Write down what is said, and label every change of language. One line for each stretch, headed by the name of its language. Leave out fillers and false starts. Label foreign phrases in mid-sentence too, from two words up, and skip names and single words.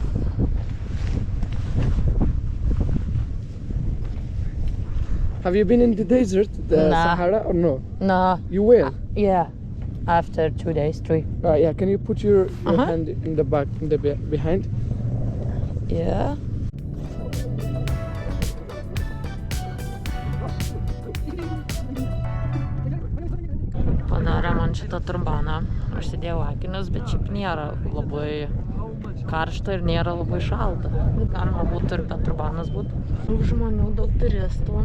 English: Have you been in the desert, the Nah. Sahara, or no? No. You will. Yeah. After 2 days, 3. Yeah. Can you put your Uh-huh. hand in the back, in the behind? Yeah.
Lithuanian: Padarė man šitą turbaną. Aš sėdėjau akinius, bet šiaip nėra labai karšta ir nėra labai šalta. Galima būtų ir be turbanas būtų. Daug žmonių, daug turistų.